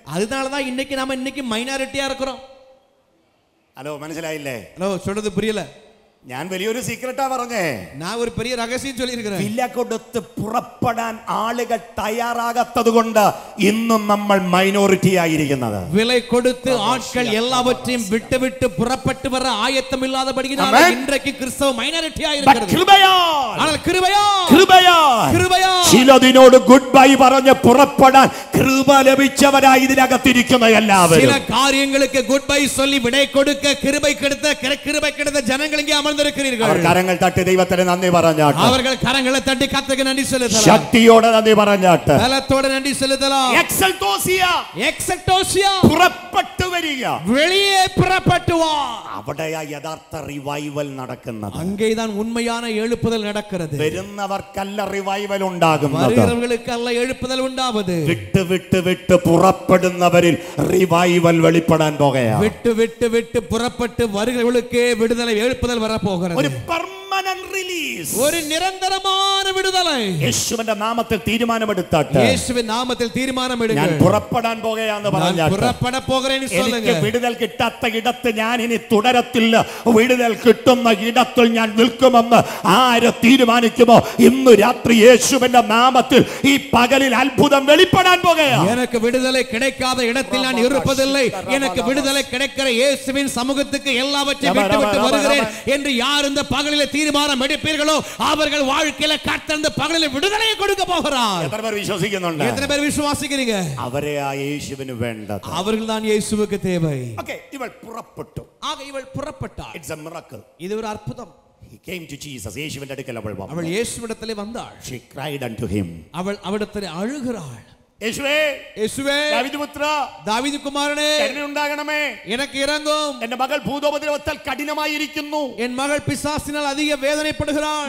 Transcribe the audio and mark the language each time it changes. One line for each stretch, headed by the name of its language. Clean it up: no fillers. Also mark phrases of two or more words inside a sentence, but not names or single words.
Tamil: அதனாலதான் இன்னைக்கு மைனாரிட்டியா இருக்கிறோம்.
Malayalam: ഹലോ, മനസ്സിലായില്ലേ?
Tamil: ஹலோ, சொல்றது புரியல?
Malayalam: ഞാൻ വലിയൊരു സീക്രട്ടാ പറഞ്ഞേ.
Tamil: நான் ഒരു பெரிய ரகசியம் சொல்லி இருக்கிறேன்.
Malayalam: വില കൊടുത്ത് പുറപ്പെടാൻ ആളുകൾ തയ്യാറാകാത്തത് കൊണ്ട് ഇന്നും നമ്മൾ മൈനോറിറ്റി ആയിരിക്കുന്നത്.
Tamil: விலை கொடுத்து ஆட்கள் எல்லாவற்றையும் விட்டு புறப்பட்டு வர ஆயத்தம் இல்லாதபடியினால இன்றைக்கு கிறிஸ்தவ மைனாரிட்டியா இருக்கிறது. ஆனால் கிருபையா
Malayalam: ചിലതിനോട്
English: good bye
Malayalam: പറഞ്ഞ് പുറപ്പെടാൻ കൃപ ലഭിച്ചവരായി ഇതിനകത്തിരിക്കുന്ന എല്ലാവരും
Tamil: சில காரியங்களுக்கு
English: good bye
Tamil: சொல்லி விடை கொடுக்க கிருபை கிடைத்த ஜனங்கள் இங்கே அமர்ந்திருக்கிறீர்கள்.
Malayalam: കരങ്ങൾ തട്ടി ദൈവത്തിന് നന്ദി പറഞ്ഞാട്ടെ.
Tamil: அவர்கள் கரங்களை தட்டி கர்த்தருக்கு நன்றி செலுத்தலாம்.
Malayalam: ശക്തിയോടെ നന്ദി പറഞ്ഞാട്ടെ.
Tamil: பலத்தோட நன்றி செலுத்தலாம். എക്സൽട്ടോസിയ
Malayalam: പുറപ്പെട്ടു വരിക.
Tamil: வெளியே புறப்பட்டு வா.
Malayalam: അവിടെയാ യഥാർത്ഥ റിവൈവൽ നടക്കുന്നത്.
Tamil: அங்கேதான் உண்மையான எழுப்புதல் நடக்கிறது.
Malayalam: വരുന്നവർക്കല്ല റിവൈവൽ ഉണ്ടാകുന്നത്,
Tamil: வருகிறவர்களுக்கல்ல எழுப்புதல் உண்டாவது.
Malayalam: വിട്ട് വിട്ട് വിട്ട് പുറപ്പെടുന്നവരിൽ റിവൈവൽ വെളിപ്പെടാൻ പോകുകയാണ്.
Tamil: விட்டு விட்டு விட்டு புறப்பட்டு வருகிறவர்களுக்கே விடுதலை எழுப்புதல் வரப்போகிறது.
English: ഒരു permanent release,
Malayalam: ഒരു നിരന്തരமான വിടുതலை. യേശുവിന്റെ നാമത്തിൽ തീരുമാനമെടുത്താട്ടെ. യേശുവിന്റെ നാമത്തിൽ തീരുമാനമെടുക്കുക. ഞാൻ പുറപ്പെടാൻ പോകുകയാണെന്ന് പറഞ്ഞാട്ടെ. പുറപ്പെട പോകുകയെന്ന് சொல்லுங்க. എനിക്ക് വിടുതൽ കിട്ടാത്ത ഇടത്ത് ഞാൻ ഇനി തുടരത്തില്ല, വിടുതൽ കിട്ടുന്ന ഇടത്തിൽ ഞാൻ നിൽക്കുമെന്ന് ആര് തീരുമാനിക്കുമോ ഇന്ന് രാത്രി യേശുവിന്റെ നാമത്തിൽ ഈ പകലിൽ അത്ഭുതം വെളിപ്പെടാൻ പോകുകയാണ്.
Tamil: எனக்கு விடுதலை கிடைக்காத இடத்தில் நான் இருப்பதில்லை, எனக்கு விடுதலை கிடைக்கிற இயேசுவின் சமூகத்துக்கு எல்லாவற்றையும் விட்டு வருகிறேன் என்று யார் இந்த பகலிலே தீர்மானம் எடுப்பீர்களோ அவர்கள் வாழ்க்கையில கர்த்தர் இந்த பகலிலே விடுதலையை கொடுக்க போகிறார்.
Malayalam: എത്ര പേർ വിശ്വസിക്കുന്നുണ്ട്?
Tamil: எத்தனை பேர் விசுவாசிக்கிறீங்க?
Malayalam: അവരെ ആ യേശുവിന് വേണ്ടത്.
Tamil: அவர்கள் தான் இயேசுவுக்கு தேவை.
Malayalam: ഓക്കേ, ഇവൾ പുറപ്പെട്ടു.
Tamil: ஆக இவள் புறப்பட்டாள்.
English: It's a miracle.
Tamil: இது ஒரு அற்புதம்.
English: He came to Jesus.
Malayalam: യേശുവിന്റെ അടുക്കൽ അവൾ വന്നു.
Tamil: அவள் இயேசுவிடத்திலே வந்தாள்.
English: She cried unto him.
Tamil: அவள் அவரிடத்திலே அழுகிறாள்.
Malayalam: യേശുവേ, യേശുവേ, ദാവീദ് പുത്ര, ദാവീദ് കുമാരനേ, എന്നെ ഉണ്ടാകണമേ.
Tamil: எனக்கு இரங்கும்.
Malayalam: എന്റെ മകൾ ഭൂതോപദ്രവത്താൽ കഠിനമായിരിക്കുന്നു.
Tamil: என் மகள் பிசாசினால் அதிக வேதனைப்படுகிறாள்.